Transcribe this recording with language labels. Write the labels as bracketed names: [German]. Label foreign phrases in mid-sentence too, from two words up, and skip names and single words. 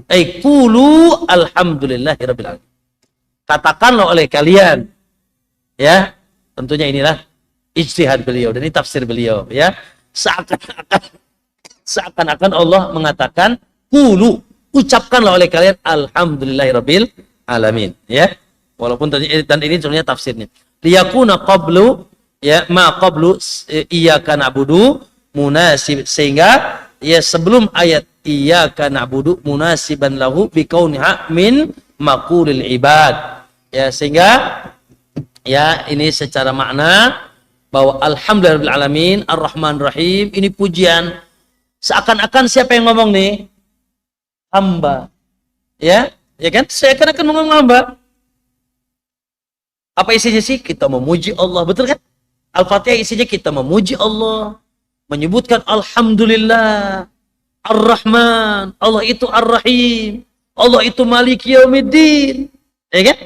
[Arabic] قولوا الحمد لله رب العالمين. [Indonesian] Katakanlah oleh kalian, ya, tentunya inilah ijtihad beliau dan ini tafsir beliau, ya. Seakan-akan Allah mengatakan kulu, ucapkanlah oleh kalian [Arabic] الحمد لله رب العالمين, [Indonesian] ya. Walaupun tadi dan ini sebenarnya tafsirnya. [Arabic] ليكون قبل يا ما قبل إياك نعبد مناسب, [Indonesian] sehingga ya sebelum ayat [Arabic] إياك نعبد مناسبا له بكونها من مقول العباد, [Indonesian] ya, sehingga ya ini secara makna bahwa [Arabic] الحمد لله رب العالمين الرحمن الرحيم [Indonesian] ini pujian, seakan-akan siapa yang ngomong nih? Hamba, ya kan, seakan-akan ngomong hamba. Apa isinya sih? Kita memuji Allah, betul kan? Al-Fatihah isinya kita memuji Allah, menyebutkan alhamdulillah, ar-Rahman, Allah itu ar-Rahim, Allah itu [Arabic] مالك يوم الدين, [Indonesian] ya kan?